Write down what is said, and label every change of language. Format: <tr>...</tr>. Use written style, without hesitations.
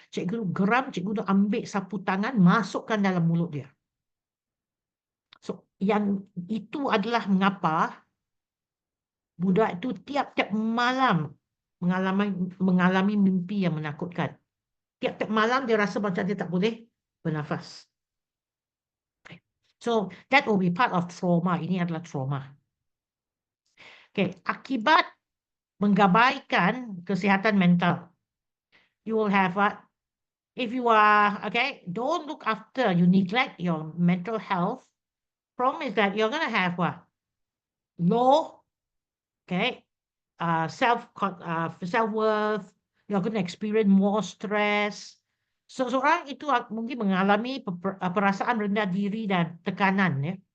<ms>Cikgu tu geram, cikgu tu ambil sapu tangan, masukkan dalam mulut dia. So yang itu adalah mengapa budak itu tiap-tiap malam mengalami mimpi yang menakutkan. Tiap-tiap malam dia rasa macam dia tak boleh bernafas.</ms> <en>So that will be part of trauma.</en> <ms>Ini adalah trauma.</ms> <en>Okay,</en> <ms>akibat menggabaikan kesihatan mental,</ms> <en>you will have what? If you are, okay, don't look after, you neglect your mental health, problem is that you're going to have what? Low, okay, self-worth, you're going to experience more stress.</en> <ms>So, seorang itu mungkin mengalami perasaan rendah diri dan tekanan, ya.</ms>